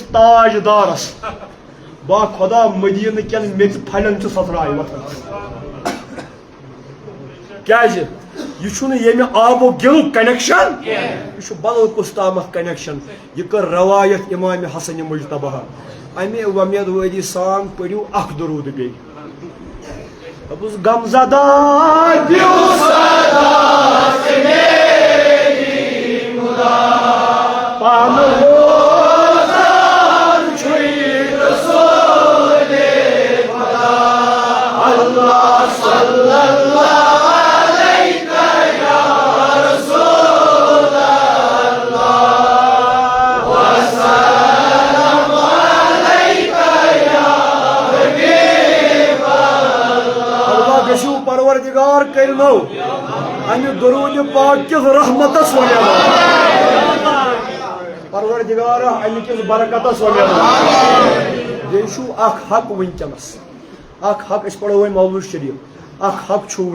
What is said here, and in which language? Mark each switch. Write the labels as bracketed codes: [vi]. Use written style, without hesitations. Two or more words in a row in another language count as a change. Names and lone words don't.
[ks] تاج دارس با خۄدا مدیٖنہٕ کٮ۪ن میٚژِ پھلٮ۪ن چھِ سۄسراے وتھان کیٛازِ یہ چھُنہٕ ییٚمہِ آبو گِلُک کنیکشن یہ چھُ بدل کُس تامتھ کنیکشن یہ کٔر روایت امام حسن مجتبی امہِ وۄمید وٲری سان پٔرِو اکھ درود بیٚیہِ دپُس [ur] غم زدہ دِیو صدا سے میری خدا [ks] پانہٕ روزان چھُے رسول خدا [ar] اللہ صلی اللہ [ks] پروردگار کرنو امہ درود پاک کس رحمتس پروردگار امہ کس برکتس بیٚیہِ چھُ اکھ حق ونکیٚنس اکھ حق أسۍ پڑھو وۄنۍ مولوٗد شریف اکھ حق چھُ